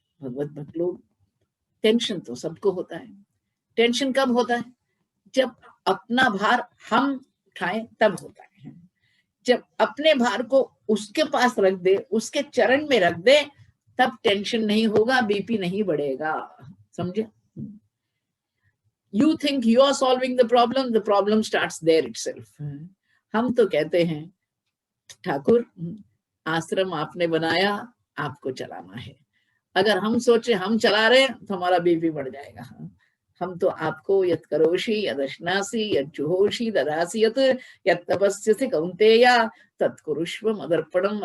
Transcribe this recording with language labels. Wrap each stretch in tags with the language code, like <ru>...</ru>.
<hi>भगवत भक्त लोग, टेंशन तो सबको होता है। टेंशन कब होता है? जब अपना भार हम उठाएं तब होता है। जब अपने भार को उसके पास रख दे, उसके चरण में रख दे, तब टेंशन नहीं होगा, बीपी नहीं बढ़ेगा। समझे?</hi> <en>You think you are solving the problem starts there itself.</en> <hi>हम तो कहते हैं ठाकुर आश्रम आपने बनाया, आपको चलाना है। अगर हम सोचे हम चला रहे हैं तो हमारा बीपी बढ़ जाएगा। हम तो आपको</hi> <sa>यत् करोषि यदश्नासि यज्जुहोषि ददासि यत् तपस्यसि कौन्तेया तत्कुरुष्व मदर्पणम।</sa>